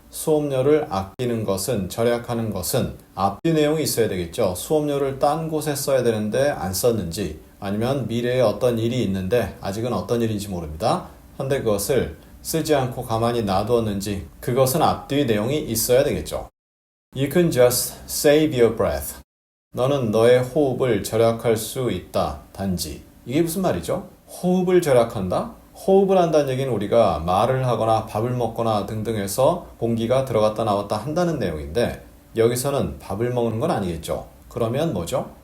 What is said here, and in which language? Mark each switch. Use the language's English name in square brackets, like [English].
[Korean] 수업료를 아끼는 것은, 절약하는 것은 앞뒤 내용이 있어야 되겠죠. 수업료를 딴 곳에 써야 되는데 안 썼는지, 아니면 미래에 어떤 일이 있는데 아직은 어떤 일인지 모릅니다. 근데 그것을 쓰지 않고 가만히 놔두었는지, 그것은 앞뒤 내용이 있어야 되겠죠. [English] You can just save your breath. [Korean] 너는 너의 호흡을 절약할 수 있다. 단지. 이게 무슨 말이죠? 호흡을 절약한다? 호흡을 한다는 얘기는 우리가 말을 하거나 밥을 먹거나 등등 해서 공기가 들어갔다 나왔다 한다는 내용인데, 여기서는 밥을 먹는 건 아니겠죠. 그러면 뭐죠?